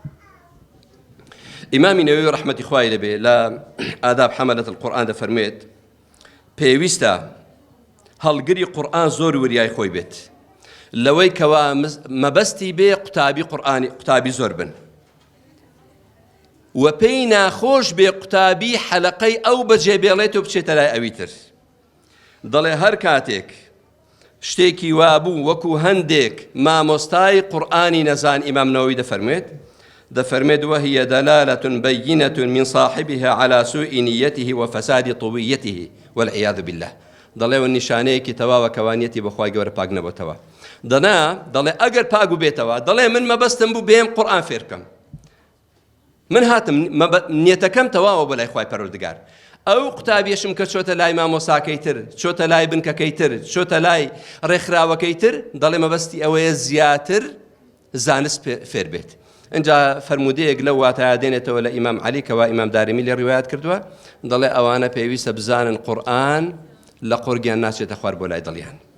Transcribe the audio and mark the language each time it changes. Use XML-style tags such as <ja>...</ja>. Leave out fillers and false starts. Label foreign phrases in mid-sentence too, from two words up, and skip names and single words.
<ckb>ئیمامی نەووی ڕەحمەتی خوای لەبێ لە ئاداب حەمەلەت القورئان دەفەرمێت پێویستە هەڵگری قورئان زۆر وریای خۆی بێت، لەوەی کەوا مەبەستی بێ قوتابی زۆر بن، و پێی ناخۆش بێ قوتابی حەلەقەی ئەو بەجێبێڵێت و بچێتە لای ئەوی تر. دەڵێ هەر کاتێک شتێکی وابوو وەکو هەندێک مامۆستای قورئانی نەزان ئیمام نەوەوی دەفەرمێت</ckb> <ar>وهي دلالة بينة من صاحبها على سوء نيته وفساد طويته والعياذ بالله</ar> <ckb>دەڵێ و نیشانەیەکی تەواوە کەوانیەتی بەخوای گەورە پاک نەبووتەوە دەڵێ ئەگەر پاک بێتەوە دەڵێ من مەبەستم بوو بێم قورئان فێر بکەم من هاتم نیەتەکەم تەواوە بۆ لای خوای پەروەردگار ئەو قوتابیەشم کە چۆتە لای مامۆساکەی تر چۆتە لای بنکەکەی تر چۆتە لای ڕێکخراوەکەی تر دەڵێ مەبەستی ئەوەیە زیاتر زانست فێر بێت اینجا فرمودەیەک لەو واتایە دێنێتەوە لە ئیمام عەلی کەوا ئیمام دارمی لێ ڕیوایەت کردووە دەڵێ ئەوانە پێویستە بزانن قورئان لە قورگیان ناچێتە خوار بۆ لای دڵیان</ckb>